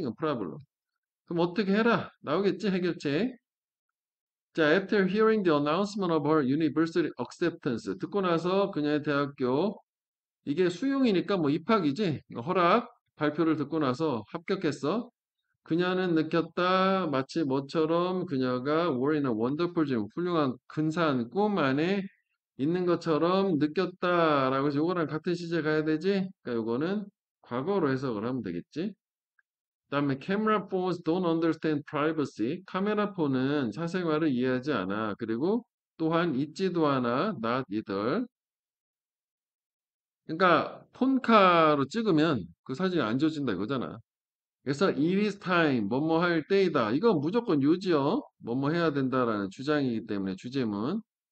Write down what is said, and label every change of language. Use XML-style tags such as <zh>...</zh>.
<ko>이건 프라블럼. 그럼 어떻게 해라? 나오겠지 해결책. 자,</ko> <en>after hearing the announcement of her university acceptance</en> <ko>듣고 나서 그녀의 대학교 이게 수용이니까 뭐 입학이지. 허락 발표를 듣고 나서 합격했어. 그녀는 느꼈다. 마치 뭐처럼 그녀가</ko> <en>were in a wonderful dream.</en> <ko>훌륭한 근사한 꿈 안에 있는 것처럼 느꼈다라고 해서 요거랑 같은 시제 가야 되지? 그러니까 요거는 과거로 해석을 하면 되겠지? 그다음에</ko> <en>camera phones don't understand privacy.</en> <ko>카메라 폰은 사생활을 이해하지 않아. 그리고 또한 있지도 않아.</ko> <en>not either.</en> <ko>그러니까 폰카로 찍으면 그 사진이 안 지워진다 이거잖아. 그래서 it is time, 뭐뭐 할 때이다. 이건 무조건 유지어, 뭐뭐 해야 된다라는 주장이기 때문에 주제문.</ko>